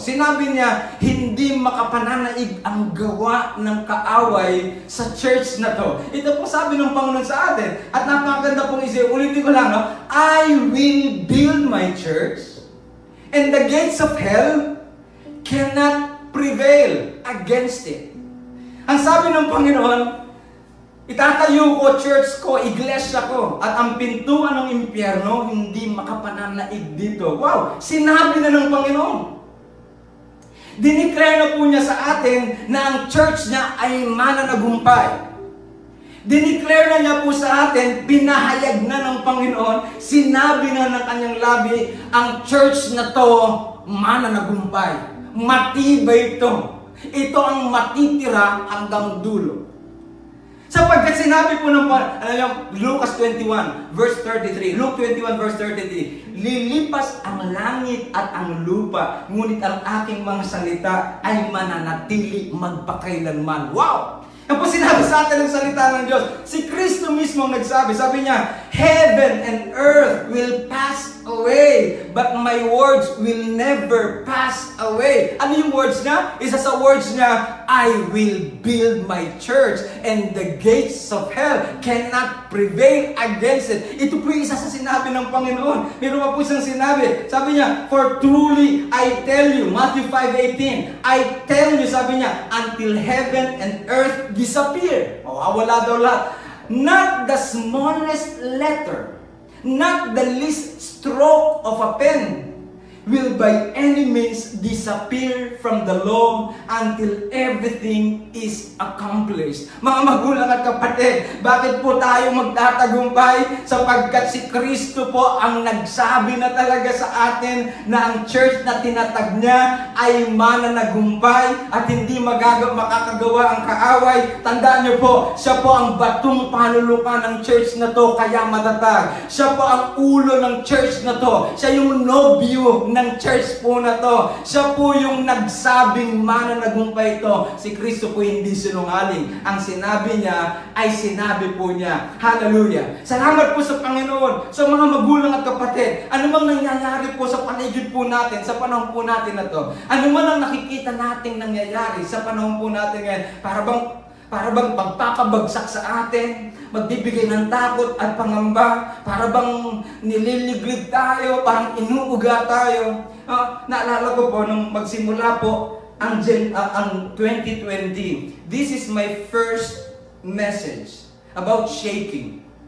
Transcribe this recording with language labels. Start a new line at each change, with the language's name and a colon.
Filipino: Sinabi niya, hindi makapananaig ang gawa ng kaaway sa church na to. Ito po sabi ng Panginoon sa atin. At napakaganda pong isip. Ulitin ko lang, no?
English: I will build my church, and the gates of hell cannot prevail against it.
Filipino: Ang sabi ng Panginoon, itatayo ko, church ko, iglesia ko, at ang pintuan ng impyerno hindi makapananaig dito. Wow! Sinabi na ng Panginoon. Dineclare na po niya sa atin na ang church niya ay mananagumpay. Dineclare na niya po sa atin, pinahayag na ng Panginoon, sinabi na ng kanyang labi, ang church na to mananagumpay. Matibay ito. Ito ang matitira hanggang dulo. Sapagkat sinabi po ng Lucas 21 verse 33, Luke 21 verse 33, lilipas ang langit at ang lupa, ngunit ang aking mga salita ay mananatili magpakailanman. Wow! Yan po sinabi sa atin ng salita ng Diyos. Si Kristo mismo ang nagsabi. Sabi niya,
English: heaven and earth will pass away, but my words will never pass away.
Filipino: Ano yung words niya? Isa sa words niya,
English: I will build my church, and the gates of hell cannot prevail against it.
Filipino: Ito po yung isa sa sinabi ng Panginoon. Meron pa po isang sinabi. Sabi niya,
English: for truly I tell you, Matthew 5:18, I tell you,
Filipino: sabi niya,
English: until heaven and earth disappear.
Filipino: Wala daw lahat.
English: Not the smallest letter, not the least stroke of a pen will by any means disappear from the law until everything is accomplished.
Filipino: Mga magulang at kapatid, bakit po tayo magtatagumpay? Sapagkat si Kristo po ang nagsabi na talaga sa atin na ang church na tinatag niya ay mananagumpay at hindi makakagawa ang kaaway. Tandaan niyo po, siya po ang batong panulukan ng church na to, kaya matatag. Siya po ang ulo ng church na to. Siya yung nobyo ng church po na to. Siya po yung nagsabing mananagumpay ito. Si Kristo po hindi sinungaling. Ang sinabi niya ay sinabi po niya. Hallelujah! Salamat po sa Panginoon, sa mga magulang at kapatid. Ano mang nangyayari po sa paligid po natin, sa panahon po natin na to. Ano man ang nakikita nating nangyayari sa panahon po natin ngayon, para bang magpapabagsak sa atin, magbibigay ng takot at pangamba, para bang nililiglig tayo, parang inuuga tayo. Naalala ko po nung magsimula po ang 2020.
English: This is my first message about shaking.